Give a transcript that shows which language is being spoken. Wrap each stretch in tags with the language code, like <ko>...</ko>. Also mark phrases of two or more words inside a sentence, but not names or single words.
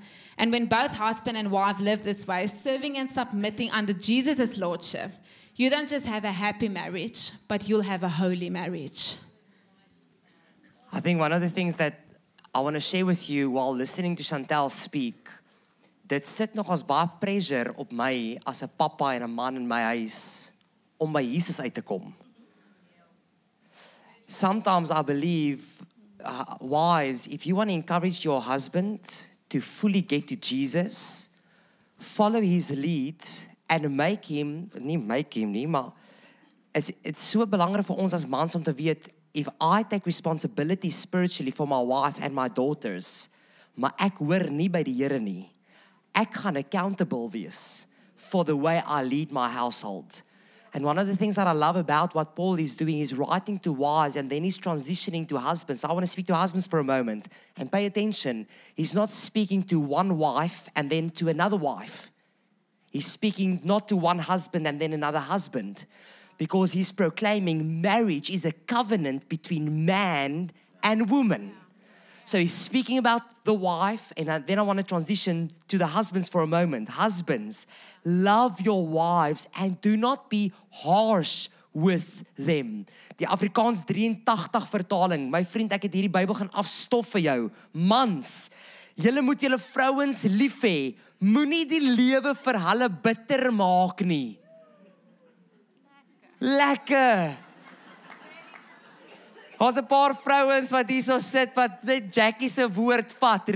<en>And when both husband and wife live this way, serving and submitting under Jesus' lordship, you don't just have a happy marriage, but you'll have a holy marriage. I think one of the things that I want to share with you while listening to Chantel speak,</en> <af>dit sit nog as baie pressure op my as 'n pappa en 'n man in my huis om by Jesus uit te kom.</af> <en>Sometimes I believe, wives, if you want to encourage your husband to fully get to Jesus, follow his lead and make him, maar it's so</en> <af>belangrik vir ons as mans om te weet,</af> <en>if I take responsibility spiritually for my wife and my daughters,</en> <af>maar ek hoor nie by die Here nie, ek gaan accountable wees</af> <en>for the way I lead my household. And one of the things that I love about what Paul is doing is writing to wives and then he's transitioning to husbands. So I want to speak to husbands for a moment and pay attention. He's not speaking to one wife and then to another wife. He's speaking not to one husband and then another husband, because he's proclaiming marriage is a covenant between man and woman. So he's speaking about the wife, and then I want to transition to the husbands for a moment. Husbands, love your wives and do not be harsh with them.</en> <af>Die Afrikaans 83 vertaling. My vriend, ek het hierdie Bybel gaan afstof vir jou. Mans, julle moet julle vrouens lief hê. Moenie die lewe vir hulle bitter maak nie. Lekker. Daar's 'n paar vrouens wat hier so sit wat net Jackie se woord vat.</af>